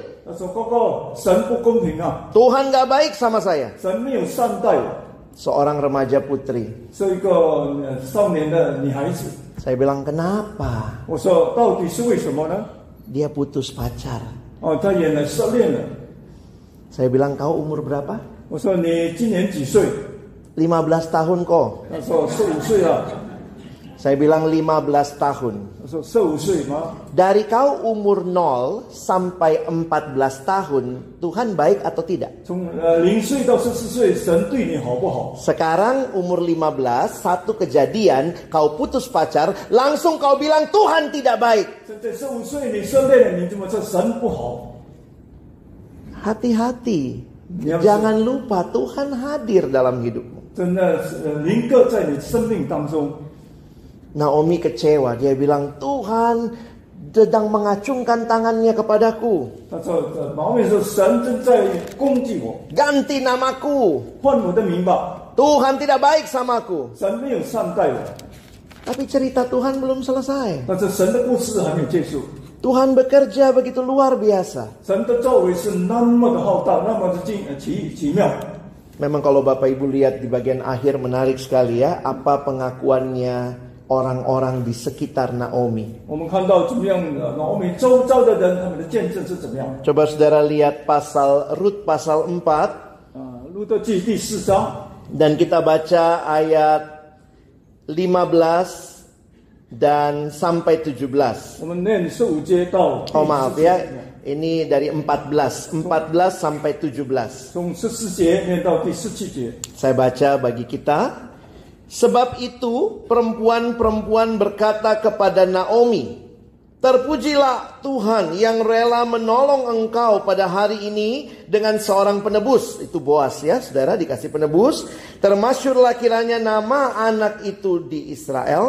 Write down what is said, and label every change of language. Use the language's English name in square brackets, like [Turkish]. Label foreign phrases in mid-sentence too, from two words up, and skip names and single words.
[Chinese] 他说：“哥哥，神不公平啊， [Indonesian] Tuhan gak baik sama saya. [Chinese] 神没有善待我。” [Indonesian] Seorang remaja putri. [Chinese] 是一个少年的女孩子。 [Indonesian] Saya bilang, kenapa? [Chinese] 我说：“到底是为什么呢？” [Indonesian] Dia putus pacar. [Chinese] 她演了失恋了。 [Indonesian] Saya bilang, kau umur berapa? [Chinese] 我说：“你今年几岁？” [Indonesian] 15 tahun kok. [Chinese] 他说：“15岁了。” [Indonesian] Saya bilang 15 tahun. [Chinese] 我说：“15岁吗？” [Indonesian] Dari kau umur 0 sampai 14 tahun, Tuhan baik atau tidak? [Chinese] 从0岁到14岁，神对你好不好？ [Indonesian] Sekarang umur 15, satu kejadian, kau putus pacar, langsung kau bilang Tuhan tidak baik. [Chinese] 这15岁你失恋了，你怎么说神不好？ [Indonesian] Hati-hati. Jangan lupa Tuhan hadir dalam hidupmu. [Chinese] 真的临格在你生命当中。 [Indonesian] Naomi kecewa. Dia bilang, Tuhan sedang mengacungkan tangannya kepadaku. [Chinese] 他说：“毛面说神正在攻击我， [Indonesian] Ganti namaku. [Chinese] 换我的名吧。 [Indonesian] Tuhan tidak baik samaku. [Chinese] 神没有善待我。” [Indonesian] Tapi cerita Tuhan belum selesai. [Chinese] 但是神的故事还没有结束。 [Indonesian] Tuhan bekerja begitu luar biasa. [Chinese] 神的作为是那么的浩大，那么的奇妙。 [Indonesian] Memang kalau Bapak Ibu lihat di bagian akhir menarik sekali ya. Apa pengakuannya orang-orang di sekitar Naomi. [Chinese] 我们看到怎么样，Naomi周遭的人他们的见证是怎么样。 [Indonesian] Coba saudara lihat Rut pasal 4. [Chinese] 路得记第4章。 [Indonesian] Dan kita baca ayat 15 dan sampai 17. [Chinese] 我们念15节到。 [Indonesian] Oh maaf ya, ini dari 14 sampai 17. [Chinese] 从14节念到第17节。 [Indonesian] Saya baca bagi kita. Sebab itu perempuan-perempuan berkata kepada Naomi, terpujilah Tuhan yang rela menolong engkau pada hari ini dengan seorang penebus. Itu Boas ya, saudara, dikasih penebus. Termasyurlah kiranya nama anak itu di Israel.